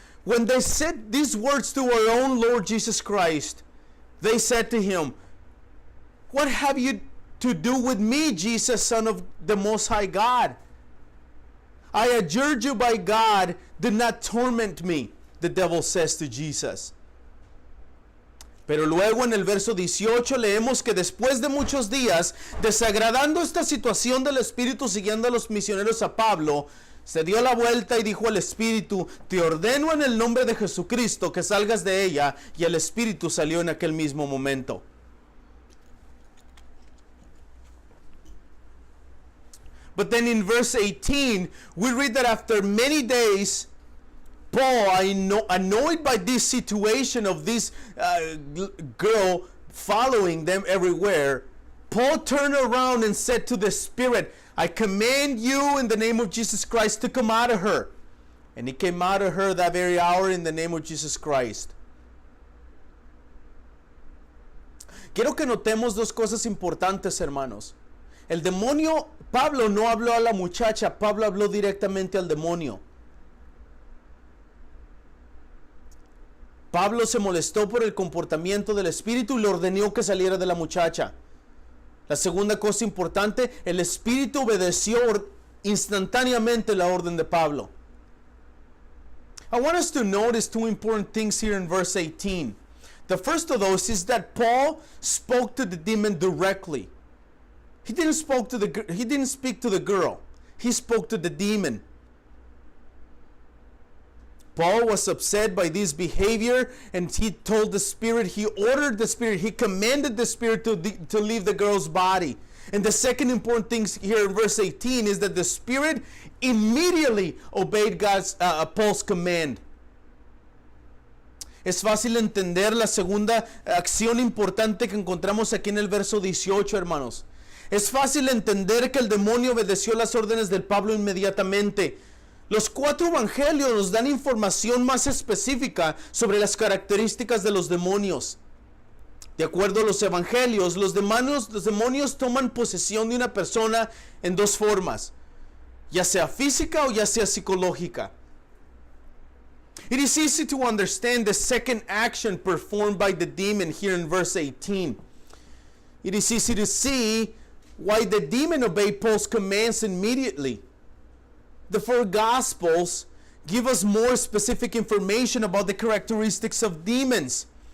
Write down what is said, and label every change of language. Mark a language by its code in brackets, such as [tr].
[en] When they said these words to our own Lord Jesus Christ, they said to Him, "What have you to do with me, Jesus, Son of the Most High God? I adjure you by God, do not torment me," the devil says to Jesus. [es] Pero luego en el verso 18 leemos que después de muchos días, desagradando esta situación del espíritu siguiendo a los misioneros a Pablo, se dio la vuelta y dijo al espíritu: "Te ordeno en el nombre de Jesucristo que salgas de ella", y el espíritu salió en aquel mismo momento. [en] But then in verse 18, we read that after many days, Paul, annoyed by this situation of this girl following them everywhere, Paul turned around and said to the spirit, "I command you in the name of Jesus Christ to come out of her." And he came out of her that very hour in the name of Jesus Christ. [es] Quiero que notemos dos cosas importantes, hermanos. El demonio, Pablo no habló a la muchacha, Pablo habló directamente al demonio. Pablo se molestó por el comportamiento del espíritu y le ordenó que saliera de la muchacha. La segunda cosa importante, el espíritu obedeció instantáneamente la orden de Pablo. [en] I want us to notice two important things here in verse 18. The first of those is that Paul spoke to the demon directly. He didn't speak to the girl. He spoke to the demon. Paul was upset by this behavior, and he told the spirit, he ordered the spirit, he commanded the spirit to leave the girl's body. And the second important thing here in verse 18 is that the spirit immediately obeyed Paul's command. [es] Es fácil entender la segunda acción importante que encontramos aquí en el verso 18, hermanos. Es fácil entender que el demonio obedeció las órdenes del Pablo inmediatamente. Los cuatro evangelios nos dan información más específica sobre las características de los demonios. De acuerdo a los evangelios, los demonios toman posesión de una persona en dos formas, ya sea física o ya sea psicológica. [en] It is easy to understand the second action performed by the demon here in verse 18. It is easy to see why the demon obeyed Paul's commands immediately. The four Gospels give us more specific information about the characteristics of demons.